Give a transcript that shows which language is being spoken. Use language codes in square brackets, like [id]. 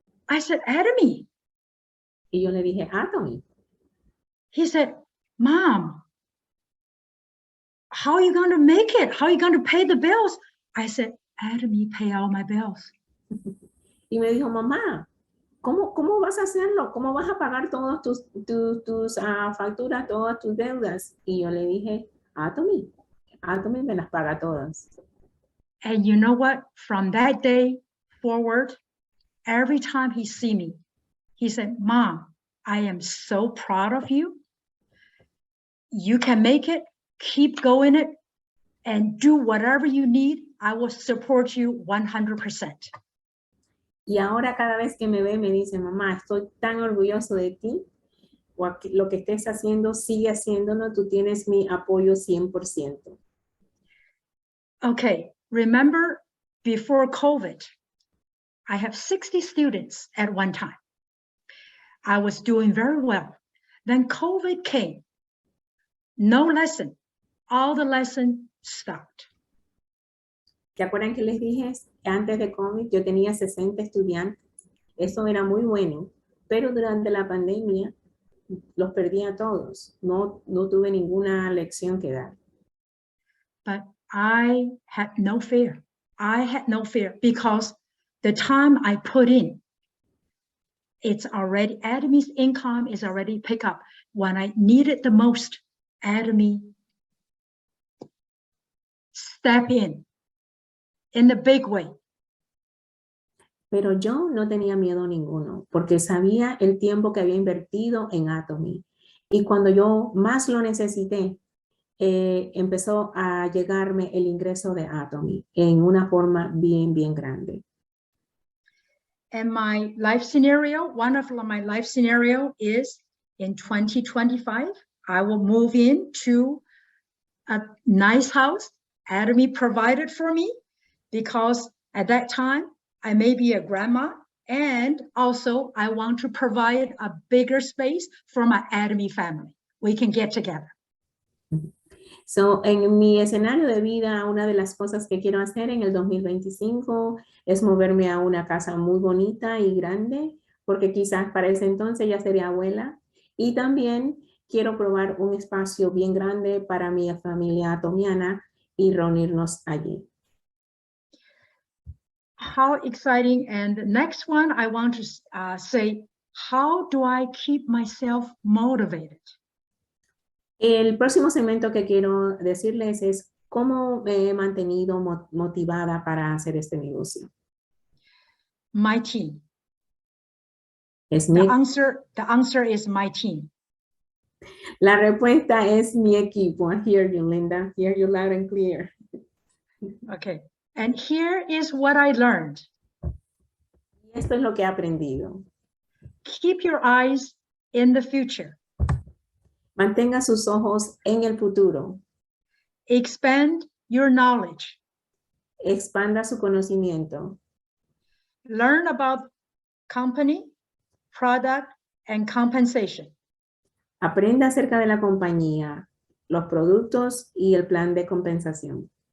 [en] I said, Atomy. [es] Y yo le dije, Atomy. [en] He said, Mom, how are you going to make it? How are you going to pay the bills? I said, Atomy pay all my bills. [es] Y me dijo, mamá, ¿cómo vas a hacerlo? ¿Cómo vas a pagar todas tus facturas, todas tus deudas? Y yo le dije, Atomy me las paga todas. [en] And you know what? From that day forward, every time he see me, he said, Mom, I am so proud of you. You can make it, keep going it, and do whatever you need. I will support you 100%. [es] Y ahora cada vez que me ve me dice, mamá, estoy tan orgulloso de ti. Lo que estés haciendo, sigue haciéndolo. Tú tienes mi apoyo 100%. [en] Okay, remember before COVID, I have 60 students at one time. I was doing very well. Then COVID came. No lesson. All the lesson stopped. [es] ¿Se acuerdan que les dije antes de COVID yo tenía 60 estudiantes? Eso era muy bueno, pero durante la pandemia los perdí a todos. No tuve ninguna lección que dar. [en] But I had no fear. I had no fear because the time I put in, it's already, Atomy's income is already picked up. When I needed the most, Atomy step in the big way. [es] Pero yo no tenía miedo ninguno, porque sabía el tiempo que había invertido en Atomy. Y cuando yo más lo necesité, empezó a llegarme el ingreso de Atomy en una forma bien, bien grande. [en] And my life scenario, one of my life scenario is in 2025, I will move into a nice house Atomy provided for me, because at that time, I may be a grandma, and also I want to provide a bigger space for my Atomy family. We can get together. So, [es] en mi escenario de vida, una de las cosas que quiero hacer en el 2025 es moverme a una casa muy bonita y grande, porque quizás para ese entonces ya sería abuela. Y también quiero probar un espacio bien grande para mi familia atomiana y reunirnos allí. [en] How exciting. And the next one, I want to say, how do I keep myself motivated? [es] El próximo segmento que quiero decirles es cómo me he mantenido motivada para hacer este negocio. [en] My team. [es] Es [en] The answer is my team. [es] La respuesta es mi equipo. [en] I hear you, Linda. I hear you loud and clear. Okay. And here is what I learned. [es] Esto es lo que he aprendido. [en] Keep your eyes in the future. [es] Mantenga sus ojos en el futuro. [en] Expand your knowledge. [es] Expanda su conocimiento. [en] Learn about company, product, and compensation. [es] Aprenda acerca de la compañía, los productos y el plan de compensación.